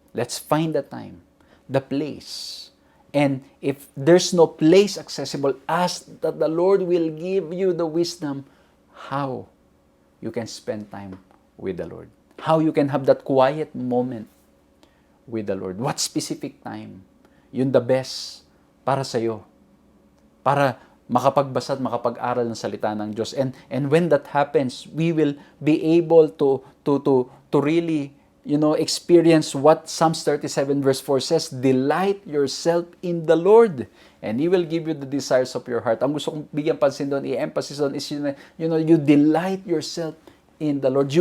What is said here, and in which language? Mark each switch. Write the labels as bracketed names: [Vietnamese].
[English] Let's find the time, the place. And if there's no place accessible, ask that the Lord will give you the wisdom how you can spend time with the Lord. How you can have that quiet moment with the Lord. What specific time? Yun the best para sa'yo. [Filipino] Para makapagbasa at makapag-aral ng salita ng Diyos. [English] And when that happens, we will be able to really experience what Psalms 37 verse 4 says, delight yourself in the Lord, and He will give you the desires of your heart. [Filipino] Ang gusto kong bigyan pansin doon, i-emphasize doon [English] is, you delight yourself in the Lord.